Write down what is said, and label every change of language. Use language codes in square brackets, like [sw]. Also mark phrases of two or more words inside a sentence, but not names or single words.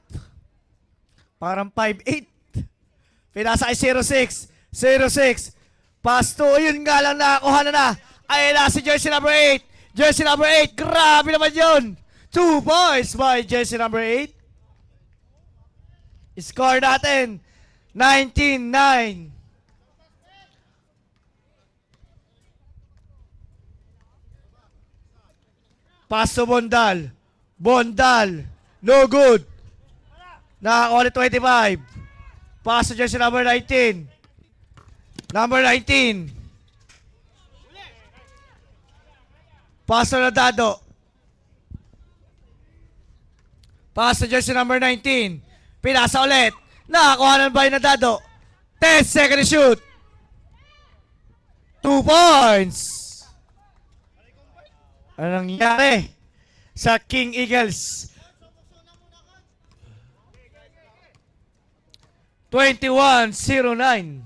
[tl] Parang 5-8. Pinasa kay 0-6. [en] 0-6. Pass 2. [tl] Yun nga lang nakakuha na. Ayun na si [en] jersey number 8. Jersey number 8. Grabe naman yun. 2 points by jersey number 8. [tl] Score natin 19-9. [en] Pass to Bondal. [tl] Bondal. [en] No good. [tl] Nakakuha ni 25. [en] Pass to jersey number 19. Number 19. Pass to Nadado. Pass to jersey number 19. [tl] Pinasa ulit. Nakakuha ng by Nadado. 10 [en] second shoot. 2 points. [tl] Ano nangyari sa King Eagles? 21-09.